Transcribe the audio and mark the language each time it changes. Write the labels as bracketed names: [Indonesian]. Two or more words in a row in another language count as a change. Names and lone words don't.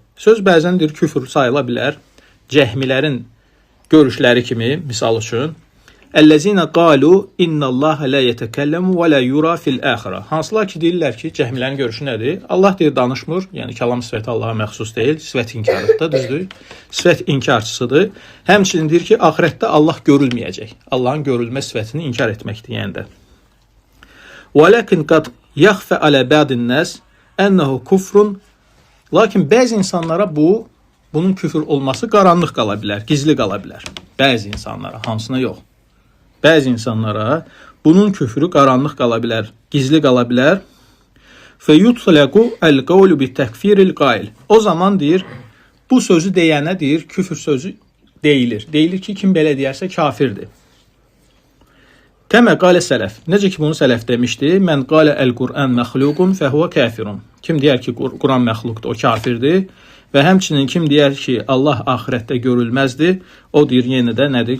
[Azerbaijani] Söz bəzən deyir, küfür sayıla bilər. Cəhmilərin görüşləri kimi, misal üçün, [Arabic] الذين قالوا إن الله لا يتكلم ولا يرى في الآخرة. [Azerbaijani] Hansılar ki, deyirlər ki, cəhmilərin görüşü nədir? Allah deyir, danışmır, yəni kəlam sifəti Allaha məxsus deyil, sifət inkarıdır, düzdür? Sifət inkarçısıdır. Həmçinin deyir ki, axirətdə Allah görülməyəcək. Allahın görülmə sifətini inkar etməkdir, yəni də. [Arabic] وَلَكِنْ قَدْ يَخْفَ عَلَى بَعْضِ النَّاسِ أَنَّهُ كُفْرٌ. [Azerbaijani] Lakin bəzi insanlara bunun küfür olması qaranlıq qala bilər, gizli qala bilər. Bəzi insanlara, hamısına yox. Bəzi insanlara bunun küfrü qaranlıq qala bilər, gizli qala bilər. [Arabic] فَيُطْلَقُ الْقَوْلُ بِتَكْفِيرِ الْقَائِلِ. [Azerbaijani] O zaman deyir, bu sözü deyənə deyir, küfür sözü deyilir. Deyilir ki, kim belə deyərsə kafirdir. [Arabic] كما قال السلف. [Azerbaijani] Necə ki, bunu sələf demişdi. [Arabic] من قال القرآن مخلوق فهو كافر. [Azerbaijani] Kim deyər ki, Quran məxluqdur, o kafirdir. Və həmçinin kim deyər ki, Allah axirətdə görülməzdir, o deyir, yenə də nədir?